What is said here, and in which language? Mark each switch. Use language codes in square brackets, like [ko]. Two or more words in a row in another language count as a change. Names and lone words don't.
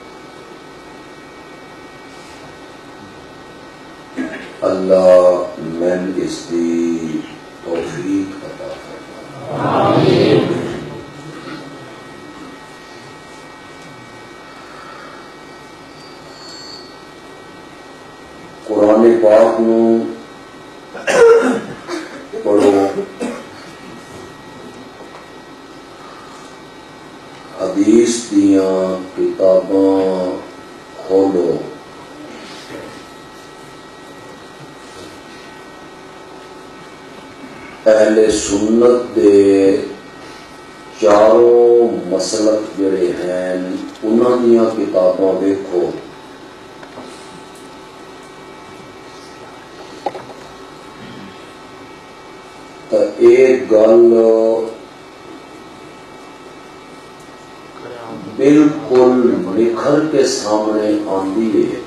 [ur] اللہ میں اس کی توفیق عطا فرمائے. آمین. [pa] قرآن پاک نو پڑھو، حدیث دیاں کتاباں کھولو، اہل سنت دے چاروں مسلک جڑے ہیں انہاں دیاں کتاباں دیکھو، تو ایک گل بالکل نکھر کے سامنے آندی ہے